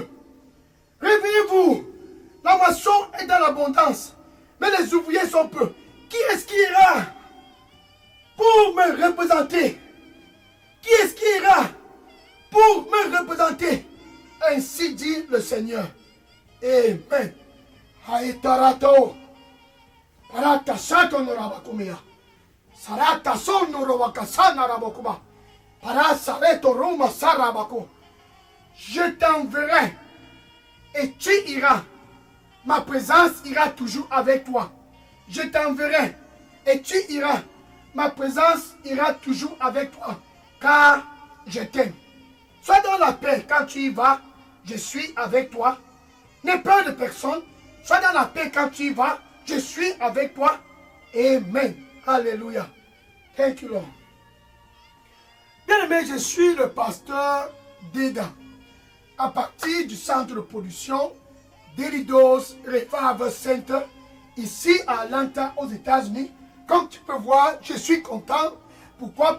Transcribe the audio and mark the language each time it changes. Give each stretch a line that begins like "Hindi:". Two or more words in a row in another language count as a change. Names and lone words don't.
French: Réveillez-vous. La moisson est dans l'abondance, mais les ouvriers sont peu. Qui est-ce qui ira pour me représenter? Qui est-ce qui ira pour me représenter? Ainsi dit le Seigneur. Amen. Haïtarato. Parata sato norabakumia. Sarata son norobakasana rabokuba. Parasareto roma sarabako. Je t'enverrai et tu iras. Ma présence ira toujours avec toi. Je t'enverrai et tu iras. Ma présence ira toujours avec toi. Car je t'aime. Sois dans la paix quand tu y vas. Je suis avec toi. N'aie peur de personne. Sois dans la paix quand tu y vas. Je suis avec toi. Amen. Alléluia.
English: Thank you, Lord.
French: Bien aimé, je suis le pasteur Deda. À partir du centre de production d'Elidos Revival Center, ici à Atlanta, aux États-Unis. Comme tu peux voir, je suis content. Pourquoi?